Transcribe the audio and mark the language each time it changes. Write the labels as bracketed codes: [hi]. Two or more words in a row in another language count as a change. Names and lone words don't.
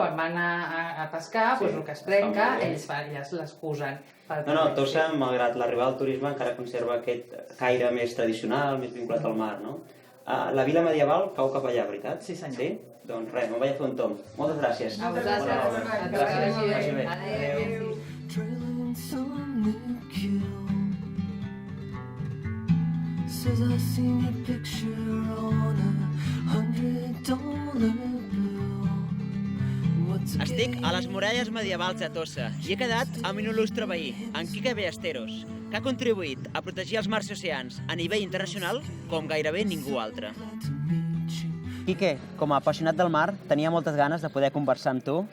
[ca] Quan van a pescar, doncs el que es trenca, ells les cosen. No, Tossa, malgrat l'arribada del turisme, encara conserva aquest caire més tradicional, més vinculat al mar, no? La vila medieval cau cap allà, veritat? Sí, senyor. Sí? Doncs res, me'n vaig a fer un tomb. Moltes gràcies. A vosaltres. Gràcies. Adéu. [en] Trailing some new kill. Says I seen your picture on $100 bill. [ca] Estic a les muralles medievals de Tossa i he quedat amb un il·lustre veí, en Quique Ballesteros, que ha contribuït a protegir els mars i oceans a nivell internacional com gairebé ningú altre. Quique, com a apassionat del mar, tenia moltes ganes de poder conversar amb tu.